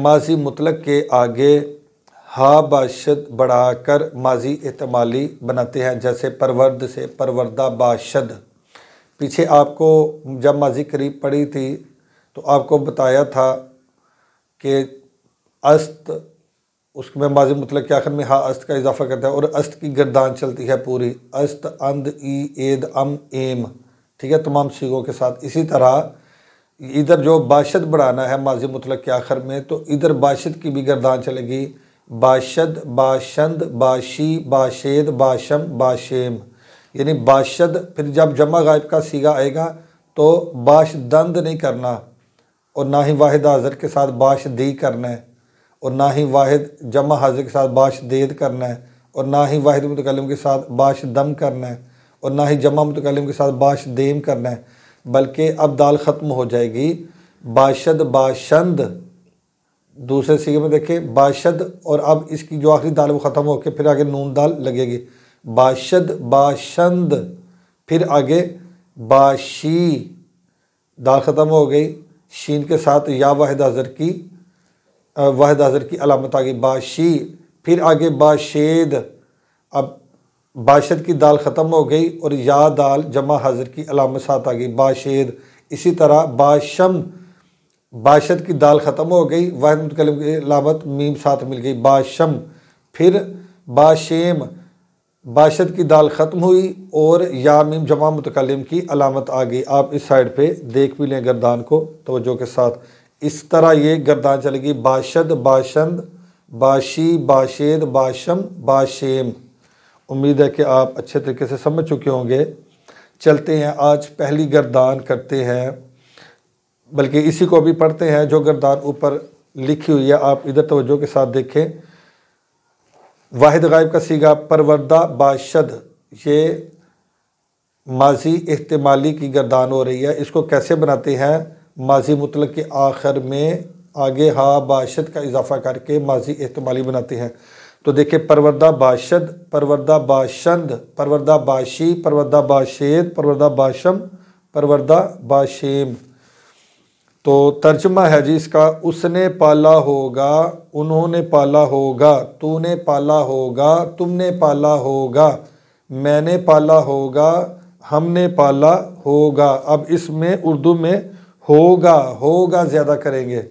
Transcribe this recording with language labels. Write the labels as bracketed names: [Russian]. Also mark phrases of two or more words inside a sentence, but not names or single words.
[Urdu] ماضی مطلق کے آگے ہا باشد بڑھا کر ماضی احتمالی بناتے ہیں، جیسے پرورد سے [Persian] پروردہ باشد۔ [Urdu] پیچھے آپ کو جب ماضی قریب پڑھی تھی تو آپ کو بتایا تھا کہ است، اس میں ماضی مطلق کے آخر میں ہا است کا اضافہ کرتا ہے اور است کی گردان چلتی ہے پوری، [Persian] است، اند، ای، اید، ام، [Urdu] ایم، ٹھیک ہے، تمام صیغوں کے ساتھ۔ اسی طرح ادھر جو باشد بڑھانا ہے ماضی مطلق کے آخر میں، تو ادھر باشد کی بھی گردان چلے گی، [Persian] باشد، باشند، باشی، باشید، باشم، باشیم۔ [Urdu] یعنی باشد، پھر جب جمع غائب کا صیغہ آئے گا تو باشدند نہیں کرنا، اور نہ ہی واحد حاضر کے ساتھ باشدی کرنا ہے، اور نہ ہی واحد جمع حاضر کے ساتھ باشدید کرنا ہے، اور نہ ہی واحد متکلم کے ساتھ باشدم کرنا ہے، اور نہ ہی جمع متکلم کے ساتھ باشدیم کرنا ہے، بلکہ اب دال ختم ہو جائے گی، [Persian] باشد، باشند۔ [Urdu] دوسرے صیغے میں دیکھیں باشد، اور اب اس کی جو آخری دال وہ ختم ہو کے پھر آگے نون دال لگے گی، [Persian] باشد، باشند، [Urdu] پھر آگے باشی، دال ختم ہو گئی، شین کے ساتھ یا واحد حاضر کی علامت آ گئی، باشی، پھر آگے باشید، اب باشد کی دال ختم ہو گئی اور یا دال جمع حاضر کی علامت ساتھ آ گئی، باشید۔ اسی طرح باشم، باشد کی دال ختم ہو گئی، واحد متکلم کی علامت میم ساتھ مل گئی، [Persian] باشم۔ [Urdu] پھر باشیم، باشد کی دال ختم ہوئی اور یا میم جمع متکلم کی علامت آ گئی۔ آپ اس سائڈ پہ دیکھ بھی لیں گردان کو توجہ کے ساتھ، اس طرح یہ گردان چلے گی، [Persian] باشد، باشند، باشی، باشید، باشم، باشیم۔ [Urdu] امید ہے کہ آپ اچھے طریقے سے سمجھ چکے ہوں گے۔ چلتے ہیں آج پہلی گردان کرتے ہیں، بلکہ اسی کو بھی پڑھتے ہیں جو گردان اوپر لکھی ہوئی ہے، آپ ادھر توجہ کے ساتھ دیکھیں۔ واحد غائب کا صیغہ [Persian] پروردہ باشد، [Urdu] یہ ماضی احتمالی کی گردان ہو رہی ہے۔ اس کو کیسے بناتے ہیں؟ ماضی مطلق کے آخر میں آگے ہا باشد کا اضافہ کر کے ماضی احتمالی بناتے ہیں۔ تو دیکھیں [Persian] پروردہ باشد، پروردہ باشند، پروردہ باشی، پروردہ باشید، پروردہ باشم، پروردہ باشیم۔ [Urdu] تو ترجمہ ہے جی اس کا، اس نے پالا ہوگا، انہوں نے پالا ہوگا، تو نے پالا ہوگا، تم نے پالا ہوگا، میں نے پالا ہوگا، ہم نے پالا ہوگا۔ اب اس میں اردو میں ہوگا، ہوگا زیادہ کریں گے۔